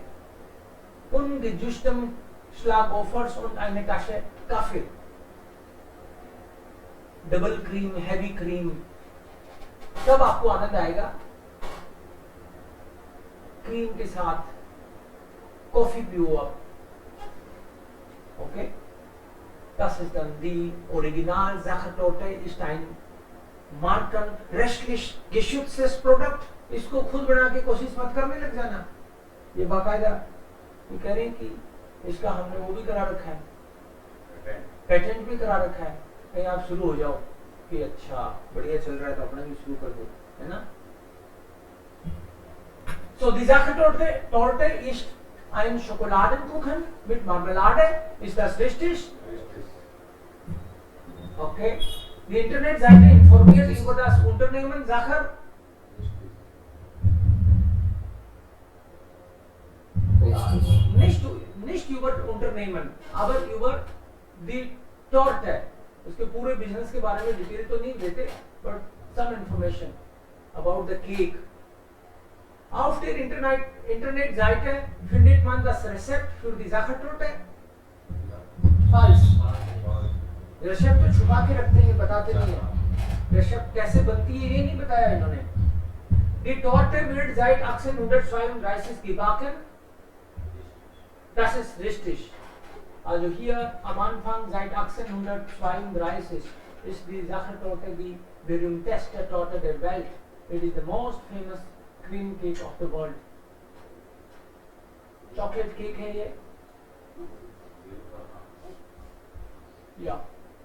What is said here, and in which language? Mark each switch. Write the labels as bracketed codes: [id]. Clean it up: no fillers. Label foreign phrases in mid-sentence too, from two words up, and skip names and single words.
[de] ungejustem Schlagoffers und eine Tasse Kaffee. [en] double cream, heavy cream, [hi] तब आपको आनंद आएगा. क्रीम के साथ कॉफी पियो आप. [en] ओके. [de] Das ist dann die Original Sachertorte ist ein markenrechtlich geschütztes Produkt. [hi] इसको खुद बना के कोशिश मत करने लग जाना. ये बाकायदा ये कह रहे हैं कि इसका हमने वो भी करा रखा है, पेटेंट भी करा रखा है. कहीं आप शुरू हो जाओ कि अच्छा बढ़िया चल रहा है तो अपना भी शुरू कर दो, है ना. [de] So die Sachertorte ist ein Schokoladenkuchen mit Marmelade. Ist das richtig? Okay. Die Internetseite informiert über das Unternehmen Sacher. Nicht über Unternehmen, aber über die Torte. [hi] उसके पूरे बिजनेस के बारे में डिटेल तो नहीं देते, [en] but some information about the cake. [de] Auf der Internetseite findet man das Rezept für die Sachertorte. Falsch. [hi] रेसिपी तो छुपा के रखते हैं, बताते नहीं है. रेसिपी कैसे बनती है ये नहीं बताया इन्होंने. [de] Die Torte wird seit 1832 gebacken. Das ist richtig. Also hier am Anfang seit 1832 ist die Sachertorte die berühmteste Torte der Welt. [en] It is the most famous cream cake of the world. Chocolate cake [hi] है ये. [en] Yeah.